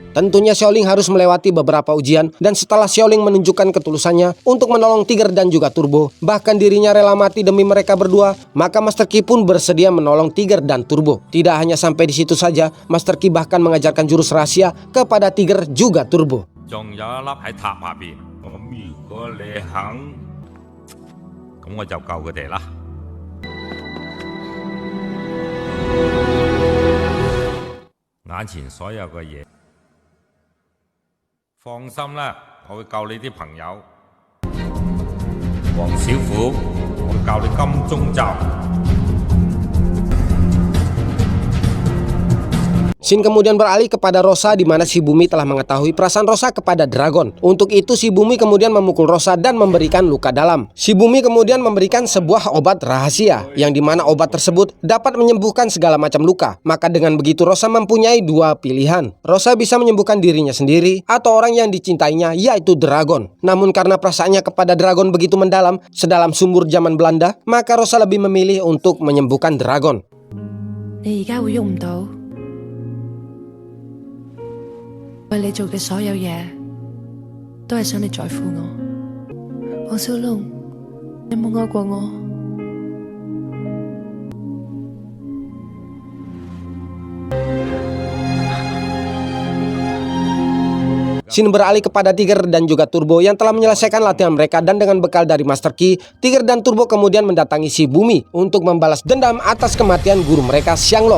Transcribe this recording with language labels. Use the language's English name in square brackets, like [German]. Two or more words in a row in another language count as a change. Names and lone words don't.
[Indonesian] Tentunya Xiaoling harus melewati beberapa ujian, dan setelah Xiaoling menunjukkan ketulusannya untuk menolong Tiger dan juga Turbo, bahkan dirinya rela mati demi mereka berdua, maka Master Qi pun bersedia menolong Tiger dan Turbo. Tidak hanya sampai di situ saja, Master Qi bahkan mengajarkan jurus rahasia kepada Tiger juga Turbo. [Cantonese] 仲有一粒喺塔下邊。咁如果你肯，咁我就救佢哋啦。眼前所有嘅嘢，放心啦，我會救你啲朋友。黃小虎，我會教你金鐘罩。 [Indonesian] Shin kemudian beralih kepada Rosa di mana si Bumi telah mengetahui perasaan Rosa kepada Dragon. Untuk itu si Bumi kemudian memukul Rosa dan memberikan luka dalam. Si Bumi kemudian memberikan sebuah obat rahasia yang dimana obat tersebut dapat menyembuhkan segala macam luka. Maka dengan begitu Rosa mempunyai dua pilihan. Rosa bisa menyembuhkan dirinya sendiri atau orang yang dicintainya yaitu Dragon. Namun karena perasaannya kepada Dragon begitu mendalam, sedalam sumur zaman Belanda, maka Rosa lebih memilih untuk menyembuhkan Dragon. [Cantonese] 你而家會喐唔到，為你做嘅所有嘢，都係想你在乎我。黃小龍，你有冇愛過我？ [Indonesian] Shin beralih kepada Tiger dan juga Turbo yang telah menyelesaikan latihan mereka, dan dengan bekal dari Master Qi, Tiger dan Turbo kemudian mendatangi si Bumi untuk membalas dendam atas kematian guru mereka Xianglong.